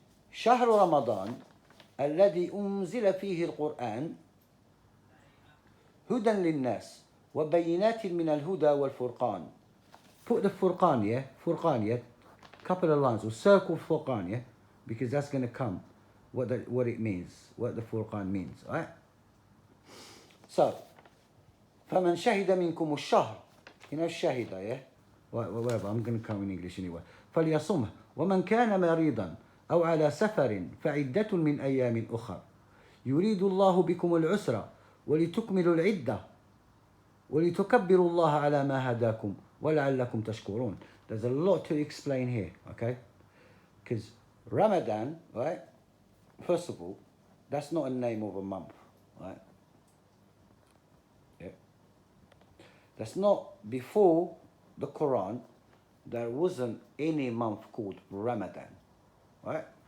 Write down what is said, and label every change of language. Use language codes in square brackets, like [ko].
[ar] شهر رمضان الذي أنزل فيه القرآن هدى للناس وبينات من الهدى والفرقان. [en] Put the Furqan, yeah? Furqan, yeah? Couple of lines. We'll circle Furqan, yeah? Because that's going to come. What it means. What the Furqan means, right? [ar] So, فَمَنْ شَهِدَ مِنْكُمُ الشَّهْرِ. [en] You know shahida, yeah? Whatever, I'm going to come in English anyway. [ar] فَلْيَصُمْهُ وَمَنْ كَانَ مَرِيضًا أو على سفر فعدة من أيام أخر يريد الله بكم العسر ولتكملوا العدة ولتكبروا الله على ما هداكم وَلَعَلَّكُمْ تَشْكُرُونَ. [en] There's a lot to explain here, okay? Because Ramadan, right? First of all, that's not a name of a month, right? Yeah. That's not, before the Quran, there wasn't any month called Ramadan, right?